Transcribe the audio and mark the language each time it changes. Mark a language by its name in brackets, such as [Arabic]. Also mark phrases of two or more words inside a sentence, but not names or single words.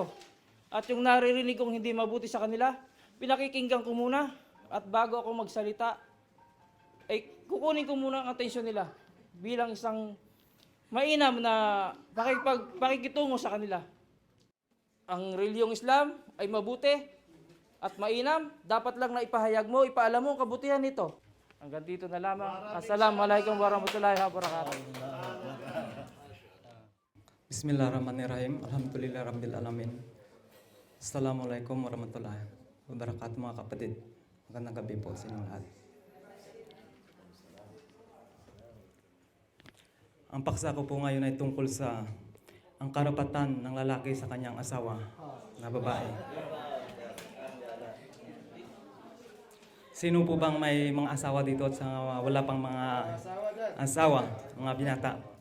[Filipino] At yung naririnig kong hindi mabuti sa kanila, pinakikinggan ko muna at bago ako magsalita, ay kukunin ko muna ang atensyon nila bilang isang mainam na pakikitungo sa kanila. Ang reliyong Islam ay mabuti at mainam, dapat lang na ipahayag mo, ipaalam mo ang kabutihan nito. Hanggang dito na lamang. [Arabic] السلام عليكم ورحمة الله وبركاته. بسم الله الرحمن الرحيم. الحمد لله رب العالمين. السلام عليكم ورحمة الله وبركاته [Filipino] mga kapatid. Magandang gabi po sa inyong lahat. Ang paksa ko po ngayon ay tungkol sa ang karapatan ng lalaki sa kanyang asawa na babae. Sino po bang may mga asawa dito at sa wala pang mga asawa, mga binata?